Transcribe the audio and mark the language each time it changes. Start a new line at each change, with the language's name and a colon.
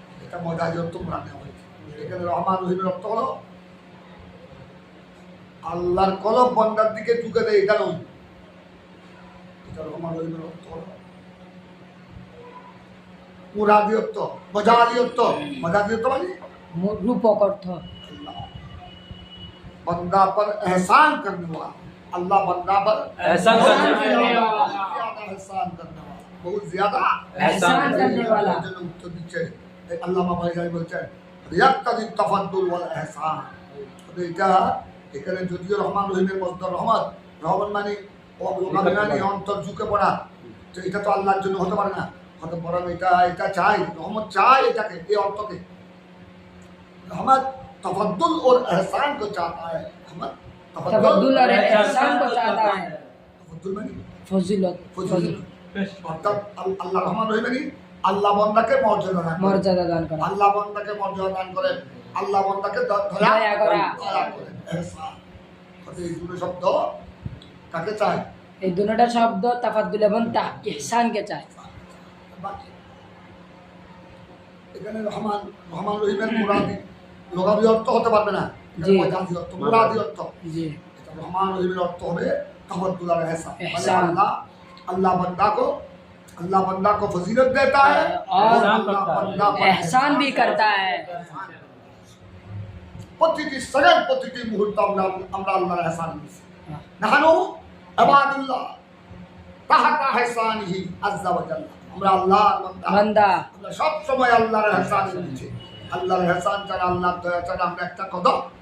Bangla: এটা মজাজি অর্থ কোরআন নেওয়া হয়েছে। এখানে রহমান রহিমের অর্থ হলো আল্লাহর কলব বান্দার দিকে ঝুঁকে দেয়, এটা নয়। এটা রহমান রহিমের অর্থ হলো মুরাদি অর্থ, মজাজি অর্থ। মজাজি অর্থ মানে রূপক অর্থ।
Hindi: अल्लाह बंदा पर एहसान करने वाला, अल्लाह बंदा पर एहसान करने वाला। ज्यादा एहसान करने वाला, बहुत ज्यादा एहसान करने वाला।
Bangla: जन उत्तर দিচ্ছে আল্লামা ভাইজান বলছেন
Arabic: ইয়াক্তাদি তাফাদ্দুল ওয়াল ইহসান।
Bangla: এটা এখানে যদিও রহমান রহিমের মসদার রহমত, রহমান মানে মানে অন্তর ঝুঁকে পড়া, তো এটা তো আল্লাহর জন্য হতে পারে না, হতে বরং এটা চাই, রহমত চাই এটাকে, এই অর্থকে।
Hindi: रहमत तफद्दुल और एहसान को चाहता है, रहमत तफद्दुल और एहसान को चाहता है। तफद्दुल माने
Bangla: ফজিলত ফজিলত, অর্থাৎ আল্লাহ রহমান রহিম মানে আল্লাহ বান্দাকে মর্যাদা দান করে, মর্যাদা দান করা। আল্লাহ বান্দাকে মর্যাদা দান করে, আল্লাহ বান্দাকে দয়া করা। দয়া করে, এহসান। অর্থাৎ এই দুটো শব্দ কাকে চায়? এই দুটোটা শব্দ তাফাদ্দুল এবং ইহসানকে চায়। বাকি এখানে রহমান রহমান রহিমের মুরাদি লগাবি অর্থ হতে পারবে না, জি। মজাজি অর্থ, মুরাদি অর্থ। জি এটা রহমান রহিমের অর্থ হবে
Hindi: तफद्दुल और एहसान।
Bangla: মানে
Hindi: एहसान। अल्लाह अल्लाह बंदा को फजीलत देता है और अल्लाह बंदा पर एहसान भी करता है।
Bangla: প্রতিটি সেকেন্ড প্রতিটি মুহূর্ত আমরা আল্লাহর এহসান দিচ্ছি।
Arabic: নাহানু ইবাদুল্লাহ তাহাতা ইহসানিহি আযজা ওয়া জাল্লা,
Bangla: আমরা আল্লাহর বান্দা। আমরা সব সময় আল্লাহর এহসান দিচ্ছি। আল্লাহর এহসান ছাড়া, আল্লাহর দয়া ছাড়া আমরা একটা কদম